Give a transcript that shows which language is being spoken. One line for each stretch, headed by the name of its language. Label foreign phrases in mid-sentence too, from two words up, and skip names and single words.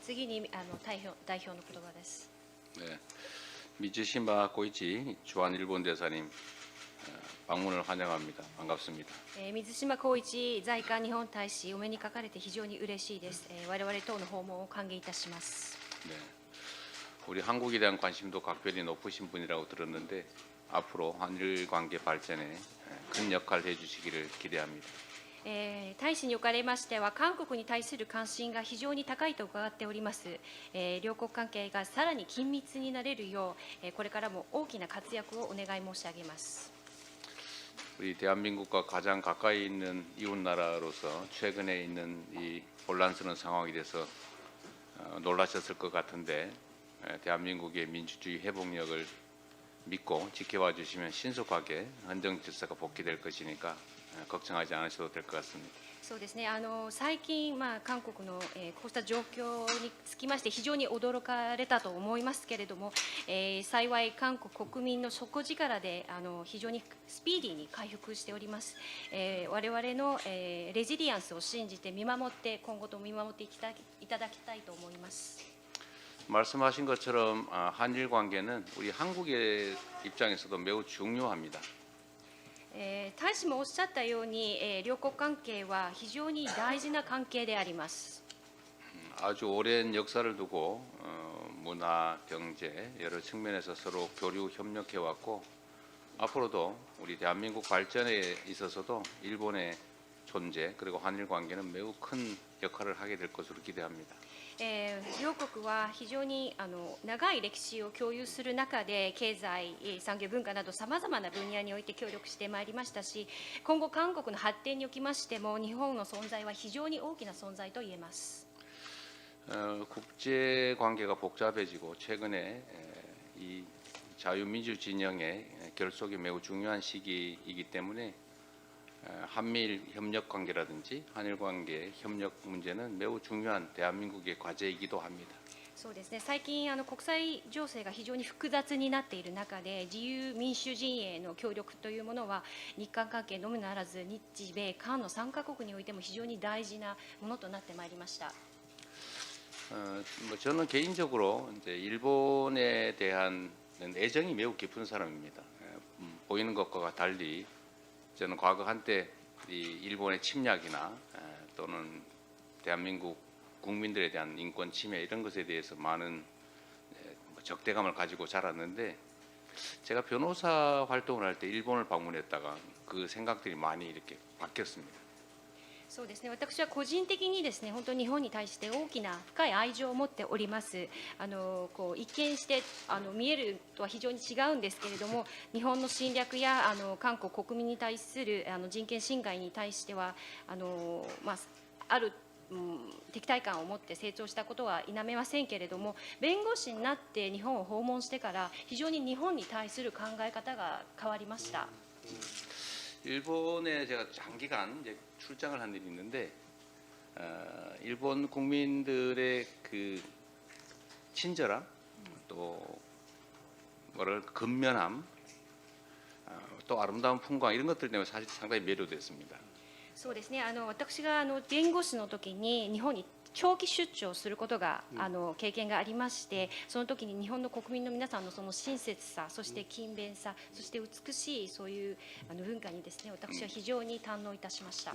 Japanese: 次に代表の言葉です。
Korean: 네, 미츠시마 고이치 주한 일본 대사님 방문을 환영합니다. 반갑습니다.
Japanese: 水島光一在韓日本大使お目にかかれて非常に嬉しいです。我々等の訪問を歓迎いたします。
Korean: 네, 우리 한국에 대한 관심도 각별히 높으신 분이라고 들었는데 앞으로 한일 관계 발전에 큰 역할을 해주시기를 기대합니다.
Japanese: 大使におかれましては韓国に対する関心が非常に高いと伺っております。両国関係がさらに緊密になれるよう、これからも大きな活躍をお願い申し上げます。
Korean: 우리 대한민국과 가장 가까이 있는 이웃 나라로서 최근에 있는 이 혼란스러운 상황에 대해서 놀라셨을 것 같은데 대한민국의 민주주의 회복력을 믿고 지켜봐 주시면 신속하게 헌정 질서가 복귀될 것이니까 걱정하지 않으셔도 될 것 같습니다.
Japanese: そうですね、最近、韓国の、こうした状況につきまして非常に驚かれたと思いますけれども、幸い韓国国民の底力で非常にスピーディーに回復しております。我々の、レジリアンスを信じて見守って今後とも見守っていただきたいと思います。
Korean: 말씀하신 것처럼 한일 관계는 우리 한국의 입장에서도 매우 중요합니다.
Japanese: 大使もおっしゃったように、両国関係は非常に大事な関係であります。
Korean: 아주 오랜 역사를 두고 문화, 경제 여러 측면에서 서로 교류 협력해 왔고 앞으로도 우리 대한민국 발전에 있어서도 일본의 존재 그리고 한일 관계는 매우 큰 역할을 하게 될 것으로 기대합니다.
Japanese: 両国は非常に長い歴史を共有する中で経済、産業、文化などさまざまな分野において協力してまいりましたし、今後韓国の発展におきましても日本の存在は非常に大きな存在と言えます。
Korean: 국제 관계가 복잡해지고 최근에 이 자유민주 진영의 결속이 매우 중요한 시기이기 때문에 한미일 협력 관계라든지 한일 관계 협력 문제는 매우 중요한 대한민국의 과제이기도 합니다.
Japanese: そうですね、最近国際情勢が非常に複雑になっている中で自由民主陣営の協力というものは日韓関係のみならず日米韓の3カ国においても非常に大事なものとなってまいりました。
Korean: 저는 개인적으로 이제 일본에 대한 애정이 매우 깊은 사람입니다. 보이는 것과 달리 저는 과거 한때 이 일본의 침략이나 또는 대한민국 국민들에 대한 인권 침해 이런 것에 대해서 많은 적대감을 가지고 자랐는데 제가 변호사 활동을 할 때 일본을 방문했다가 그 생각들이 많이 이렇게 바뀌었습니다.
Japanese: そうですね、私は個人的にですね、本当に日本に対して大きな深い愛情を持っております。一見して見えるとは非常に違うんですけれども、日本の侵略や韓国国民に対する人権侵害に対してはある敵対感を持って成長したことは否めませんけれども、弁護士になって日本を訪問してから非常に日本に対する考え方が変わりました。
Korean: 일본에 제가 장기간 이제 출장을 한 일이 있는데 일본 국민들의 그 친절함 또 뭐랄 근면함 또 아름다운 풍광 이런 것들 때문에 사실 상당히 매료됐습니다.
Japanese: そうですね、私が弁護士の時に日本に長期出張することが経験がありまして、その時に日本の国民の皆さんのその親切さ、そして勤勉さ、そして美しいそういう文化にですね、私は非常に堪能いたしました。